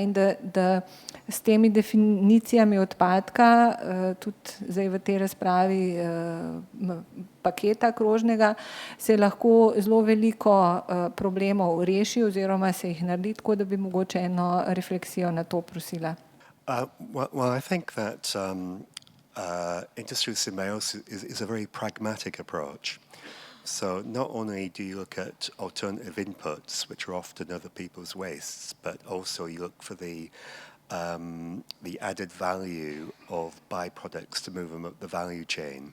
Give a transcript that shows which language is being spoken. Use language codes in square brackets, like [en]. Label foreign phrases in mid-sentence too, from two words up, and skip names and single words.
[sl] In da s temi definicijami odpadka, tudi zdaj v tej razpravi paketa krožnega, se lahko zelo veliko problemov reši oziroma se jih naredi, tako da bi mogoče eno refleksijo na to prosila. [en] Well, I think that industrial symbiosis is a very pragmatic approach. So not only do you look at alternative inputs, which are often other people's wastes, but also you look for the added value of byproducts to move them up the value chain.